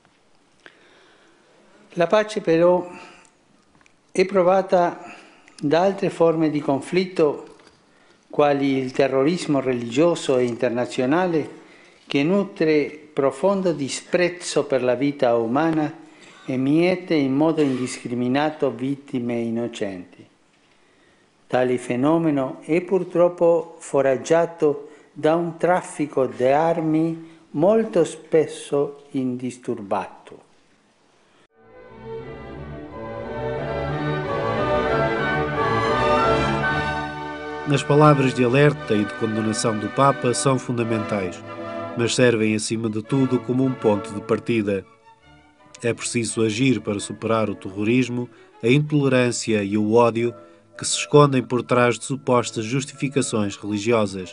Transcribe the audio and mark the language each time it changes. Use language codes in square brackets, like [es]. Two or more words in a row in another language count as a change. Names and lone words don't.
[it] La pace però è provata da altre forme di conflitto, quali il terrorismo religioso e internazionale che nutre profondo disprezzo per la vita umana e miete in modo indiscriminato vittime innocenti. Tale fenomeno è purtroppo foraggiato da un traffico di armi molto spesso indisturbato. [pt] As palavras de alerta e de condenação do Papa são fundamentais, mas servem acima de tudo como um ponto de partida. É preciso agir para superar o terrorismo, a intolerância e o ódio que se escondem por trás de supostas justificações religiosas.